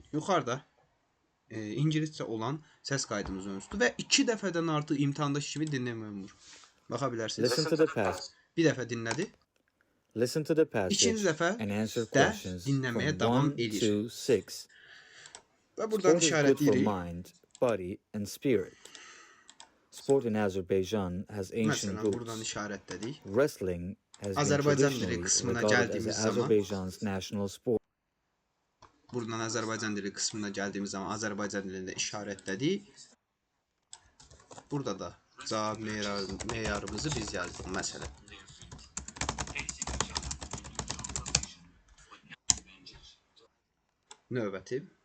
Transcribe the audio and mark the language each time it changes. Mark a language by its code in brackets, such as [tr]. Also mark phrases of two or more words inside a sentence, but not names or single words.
[az] Yuxarıda İngiliscə olan səs kaydımız önüzdür və 2 dəfədən artıq imtahandakı kimi dinləmək olur. Baxa bilərsiniz. Bir dəfə dinlədi. İkinci dəfə də dinləməyə davam edir. Və buradan işarətləyirik. [en] Body and spirit. Sport in Azerbaijan has ancient roots. Wrestling has been traditionally regarded as Azerbaijan's national sport. [az] Buradan Azərbaycan dili qismına gəldiyimiz zaman Azərbaycan dilində işarətlədik. Burada da cavab meyarımızı biz yazdıq məsələn. Növbəti.